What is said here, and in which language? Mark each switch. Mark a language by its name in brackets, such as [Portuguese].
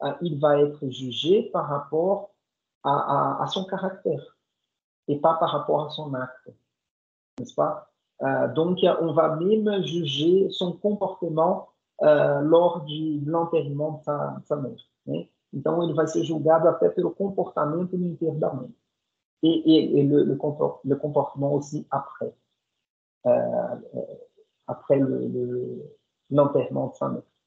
[French] Il va être jugé par rapport à son caractère et pas par rapport à son acte, n'est-ce pas? Donc, on va même juger son comportement lors de l'enterrement de sa mère. [Portuguese] Né? Então, ele vai ser julgado até pelo comportamento no enterro da mãe. [French] Et le comportement aussi après, après l'enterrement de sa mère.